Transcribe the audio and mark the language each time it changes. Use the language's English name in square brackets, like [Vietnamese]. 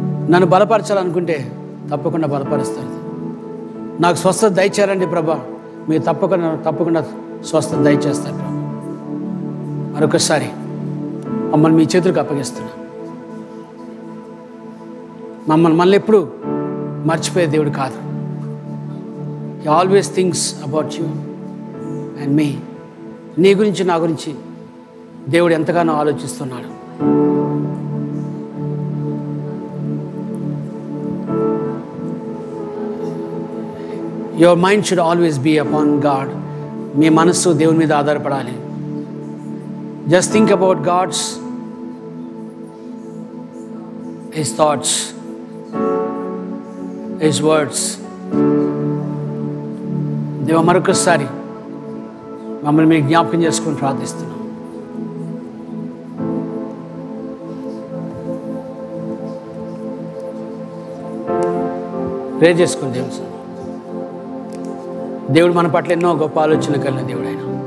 [Telugu] నన్ను బలపరచాలనుకుంటే తప్పకుండా బలపరుస్తారు. నాకు స్వస్థత దయచేయాలండి ప్రభా, మీరు తప్పకుండా స్వస్థత దయచేస్తారు ప్రభా. మరొకసారి మమ్మల్ని మీ చేతులకు అప్పగిస్తున్నా. మళ్ళీ ఎప్పుడు మర్చిపోయే దేవుడు కాదు. [English] He always thinks about you and me. [Telugu] నీ గురించి నా గురించి దేవుడు ఎంతగానో ఆలోచిస్తున్నాడు. [English] Your mind should always be upon God. [Telugu] మీ మనస్సు దేవుని మీద ఆధారపడాలి. [English] Just think about His thoughts, His words. [Telugu] దేవ, మరొకసారి మమ్మల్ని మీరు జ్ఞాపకం చేసుకొని ప్రార్థిస్తున్నాం. ప్రే చేసుకుని దేవుడు మన పట్ల ఎన్నో గొప్ప ఆలోచన కలిగిన దేవుడు ఆయన.